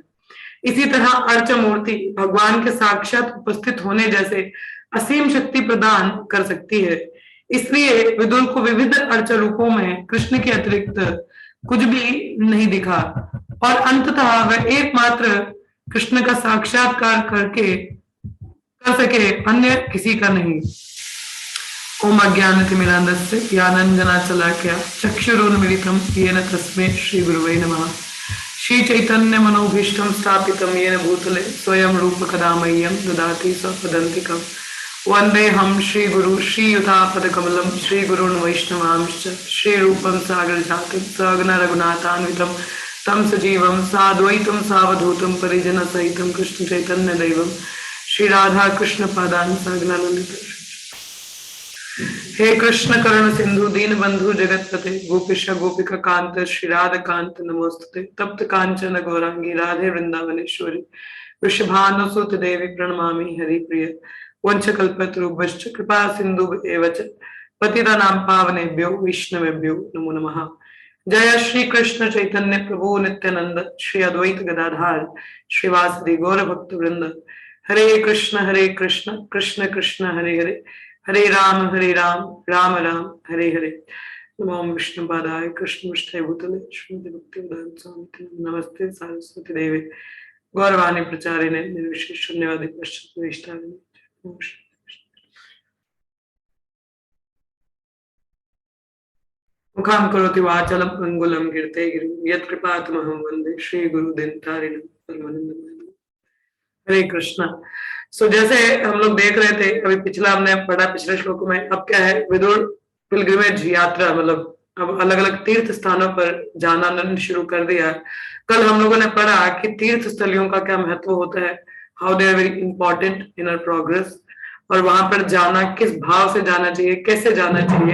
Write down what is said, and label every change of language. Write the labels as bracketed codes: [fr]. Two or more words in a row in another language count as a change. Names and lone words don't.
[hi] इसी तरह अर्चा मूर्ति भगवान के साक्षात उपस्थित होने जैसे असीम शक्ति प्रदान कर सकती है। इसलिए विदुर को विविध अर्चा रूपों में कृष्ण के अतिरिक्त कुछ भी नहीं दिखा और अंततः वह एकमात्र कृष्ण का साक्षात्कार कर सके, अन्य किसी का नहीं। [sa] ओम अज्ञानतिमिरान्धस्य ज्ञानाञ्जनशलाकया चक्षुरुन्मीलितं येन तस्मै श्री गुरुवे नमः। श्री चैतन्य मनोभीष्टं स्थापितं येन भूतले स्वयं रूप कदा मह्यं ददाति स्वपदान्तिकम्। वन्देऽहं श्री गुरु श्रीयुतापदकमलं श्री गुरून् वैष्णवांश्च श्री रूपं सागरजातं सहगण रघुनाथान्वितं तम सजीवम साद्वैतम सावधूतम परिजन सहितम कृष्ण चैतन्य दैवम श्री राधा कृष्ण पादान सगनानंदित। हे कृष्ण करुण सिंधु दीन बंधु जगतपते गोपिश गोपिका कांत श्री राधा कांत नमोस्तुते। तप्त कांचन गौरांगी राधे वृंदावनेश्वरी वृषभानुसुत देवी प्रणमामि हरिप्रिय। वंशकल्पतरुभ्यश्च कृपा सिंधु एव च पतितानां पावनेभ्यो वैष्णवेभ्यो नमो नमः। जय श्री कृष्ण चैतन्य प्रभु नित्यानंद श्री अद्वैत गदाधार श्रीवासदि गौर भक्त वृंद। हरे कृष्ण कृष्ण कृष्ण हरे हरे हरे राम राम राम हरे हरे। नमो विष्णुपादाय कृष्ण विष्णु भूतले श्रीमती भक्तिवेदांत स्वामी नमस्ते सरस्वती देवे गौरवाणी प्रचारिणे निर्विशेष शून्यवादी पश्चात विष्टारिणे। मुखां करोति वाचालं अंगुलं कीर्ते गिरिं यत्कृपातमहं वन्दे श्री गुरुदिनतारिणं परमानंदमयं। हरे कृष्णा। [hi] सो जैसे हम लोग देख रहे थे अभी पिछला हमने पढ़ा पिछले श्लोक में, अब क्या है विदुर पिलग्रिमेज यात्रा, मतलब अब अलग अलग तीर्थ स्थानों पर जाना शुरू कर दिया। कल हम लोगों ने पढ़ा कि तीर्थ स्थलियों का क्या महत्व होता है, [en] how they are very important in our progress, [hi] और वहां पर जाना किस भाव से जाना चाहिए, कैसे जाना चाहिए।